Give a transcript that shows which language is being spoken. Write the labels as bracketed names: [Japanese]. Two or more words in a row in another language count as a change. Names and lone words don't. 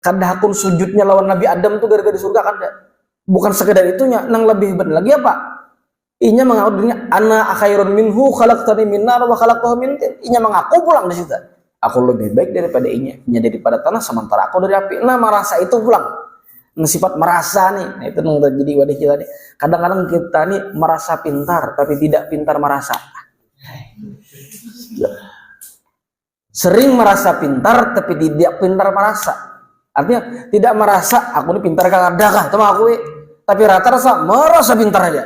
[Banjar] Kadahkun sujudnya lawan Nabi Adam tuh gara-gara di surga kan. Bukan sekedar itunya, nang lebih benar lagi apa? Inya mengaku dirinya [Arabic] أنا خير منه خلقتني من نار وخلقته من طين. [Banjar] Inya mengaku pulang di situ. Aku lebih baik daripada inya daripada tanah sementara aku dari api. Nah, merasa itu pulang. Nah, sifat merasa nih. [Indonesian] Nah, itu yang terjadi pada kita nih. Kadang-kadang kita nih merasa pintar tapi tidak pintar merasa. Sering merasa pintar tapi tidak pintar merasa. Artinya tidak merasa aku ini pintar kagak sama aku tapi rata-rata merasa pintar aja.